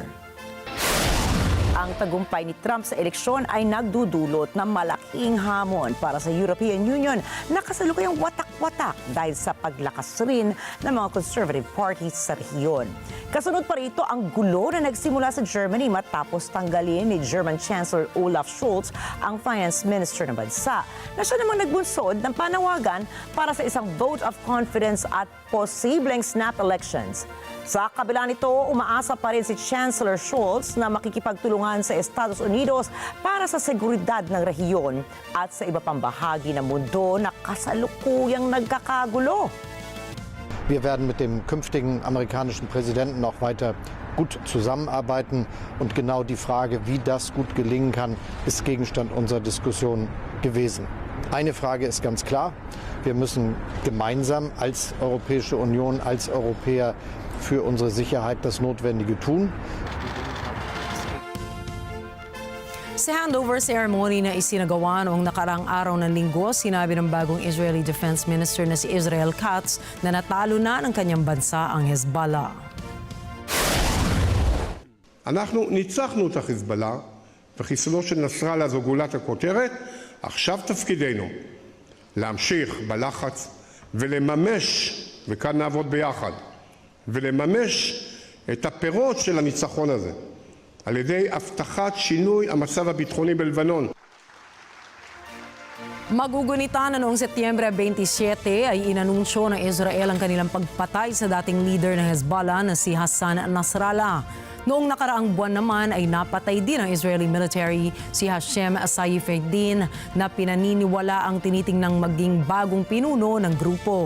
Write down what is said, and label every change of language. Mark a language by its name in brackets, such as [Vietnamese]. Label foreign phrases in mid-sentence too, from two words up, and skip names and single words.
[Filipino] Ang tagumpay ni Trump sa eleksyon ay nagdudulot ng malaking hamon para sa European Union na kasalukuyang watak-watak dahil sa paglakas rin ng mga [English] conservative parties [Filipino] sa rehiyon. Kasunod pa rito ang gulo na nagsimula sa Germany matapos tanggalin ni [English] German Chancellor [Filipino] Olaf Scholz ang [English] finance minister [Filipino] ng bansa na siya namang nagbunsod ng panawagan para sa isang [English] vote of confidence [Filipino] at posibleng [English] snap elections. [Filipino] Sa kabila nito, umaasa pa rin si Chancellor Scholz na makikipagtulungan sa Estados Unidos para sa seguridad ng rehiyon at sa iba pang bahagi ng mundo na kasalukuyang nagkakagulo. [German] Wir werden mit dem künftigen amerikanischen Präsidenten auch weiter gut zusammenarbeiten. Und genau die Frage, wie das gut gelingen kann, ist Gegenstand unserer Diskussion gewesen. Eine Frage ist ganz klar. Wir müssen gemeinsam als Europäische Union, als Europäer für unsere Sicherheit das Notwendige tun. [Filipino] Sa [English] handover ceremony [Filipino] na isinagawa noong nakaraang araw ng linggo, sinabi ng bagong [English] Israeli Defense Minister [Filipino] na si Israel Katz na natalo na ng kanyang bansa ang Hezbollah. [Hebrew] אנחנו ניצחנו את החיזבאללה, וחיסולו של נסראללה זו גולת הכותרת. עכשיו תפקידנו להמשיך בלחץ ולממש, וכאן נעבוד ביחד, ולממש את הפירות של הניצחון הזה על ידי הבטחת שינוי המצב הביטחוני בלבנון. [Filipino] Magugunita na noong Setyembre 27 ay inanunsyo ng Israel ang kanilang pagpatay sa dating leader ng Hezbollah na si Hassan Nasrallah. Noong nakaraang buwan naman ay napatay din ng [English] Israeli military [Filipino] si Hashem Saifuddin na pinaniniwala ang tinitingnang maging bagong pinuno ng grupo.